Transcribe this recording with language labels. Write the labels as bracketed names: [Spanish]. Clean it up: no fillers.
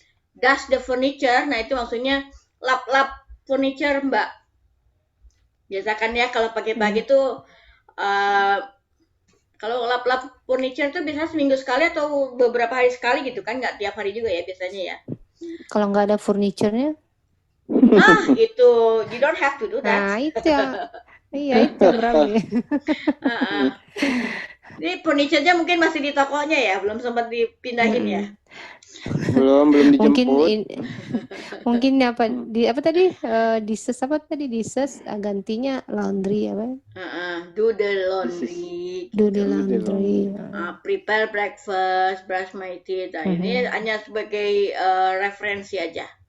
[English] Dust the furniture. [Indonesian] Nah, itu maksudnya lap-lap furniture, Mbak. Biasakan ya kalau pagi-pagi tuh kalau lap-lap furniture tuh biasanya seminggu sekali atau beberapa hari sekali gitu kan, nggak tiap hari juga ya biasanya ya. Kalau nggak ada furniture-nya? [English] Itu you don't have to do that. [Indonesian] Nah, itu yang iya itu Bram. Heeh. Ini furniture-nya mungkin masih di tokonya ya, belum sempat dipindahin ya. Belum Mungkin dijemput. mungkin apa di apa tadi dises apa tadi dises gantinya laundry apa? [English] Do the laundry. Do [Indonesian] gitu. [English] the laundry. Prepare breakfast, brush my teeth. [Indonesian] Nah, ini hanya sebagai referensi aja.